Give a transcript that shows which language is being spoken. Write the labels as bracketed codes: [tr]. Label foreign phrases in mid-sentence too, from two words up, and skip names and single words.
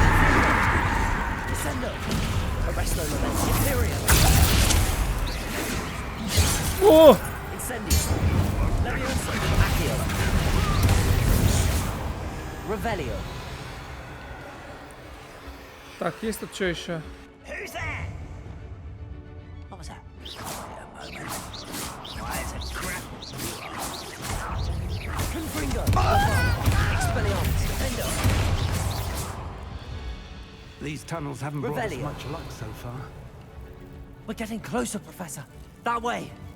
[la] Descendo. Arresto momentum. Imperio. О! Incendio. Leviosa. Accio. Revelio. [ru] Так, есть тут что еще? [en] Who's there? What was that? Wait a moment. Why is it crap? [la] Confringo. Expelliarmus. Defendo. [en] These tunnels haven't brought us [la] Revelio. [en] much luck so far. We're getting closer, Professor. That way.